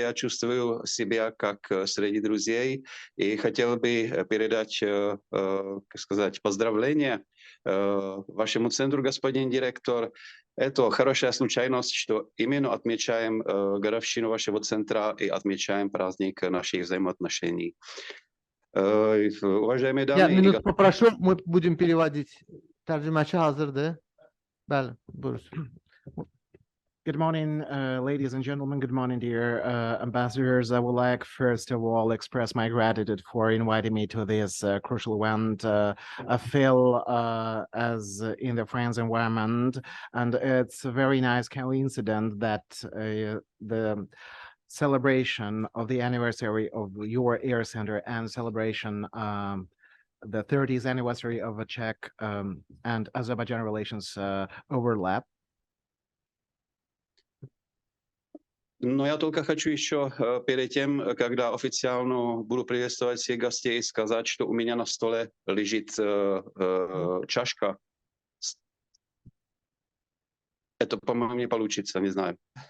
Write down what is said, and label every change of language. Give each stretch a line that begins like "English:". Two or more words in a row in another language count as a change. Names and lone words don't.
Russian: Я чувствую себя как среди друзей и хотел бы передать, как сказать, поздравления вашему центру, господин директор. Это хорошая случайность, что именно отмечаем годовщину вашего центра и отмечаем праздник наших взаимоотношений. Уважаемые Я дамы и minut господа, попрошу, мы будем переводить.
Azerbaijani: Tercümaçı hazırdı. Bəli, buyurun.
English: Good morning, ladies and gentlemen. Good morning, dear ambassadors. I would like, first of all, express my gratitude for inviting me to this crucial event. I feel as in the France environment, and it's a very nice coincidence that the celebration of the anniversary of your air center and celebration the 30th anniversary of Czech and Azerbaijan relations overlap.
Russian: Но я только хочу еще перед тем, когда официально буду приветствовать всех гостей, сказать, что у меня на столе лежит чашка. Это, по-моему, не получится, не знаю.